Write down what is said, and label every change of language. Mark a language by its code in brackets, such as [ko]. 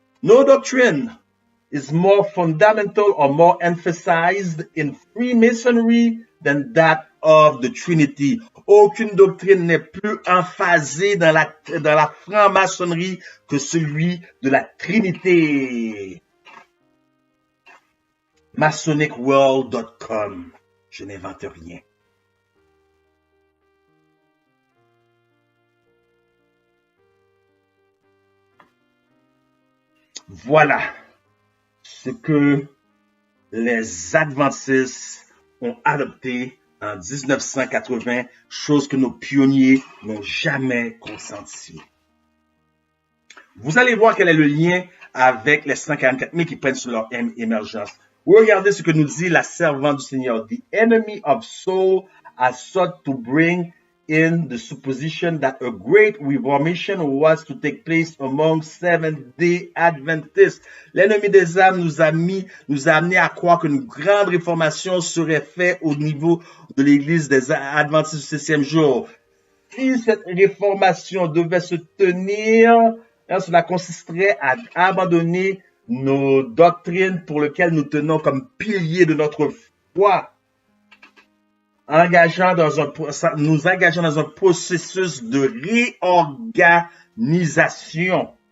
[en] No doctrine is more fundamental or more emphasized in Freemasonry than that of the Trinity. [fr] Aucune doctrine n'est plus emphasée dans la franc-maçonnerie que celui de la Trinité. masonicworld.com. Je n'invente rien. Voilà ce que les adventistes ont adopté en 1980, chose que nos pionniers n'ont jamais consentie. Vous allez voir quel est le lien avec les 144 000 qui prennent sur leur émergence. Regardez ce que nous dit la servante du Seigneur. [en] The enemy of soul has sought to bring in the supposition that a great reformation was to take place among Seventh-day Adventists. [fr] L'ennemi des âmes nous a amené à croire qu'une grande réformation serait faite au niveau de l'église des Adventistes du 7e jour. Si cette réformation devait se tenir, cela consisterait à abandonner nos doctrines pour lesquelles nous tenons comme piliers de notre foi, nous engageant dans un processus de réorganisation.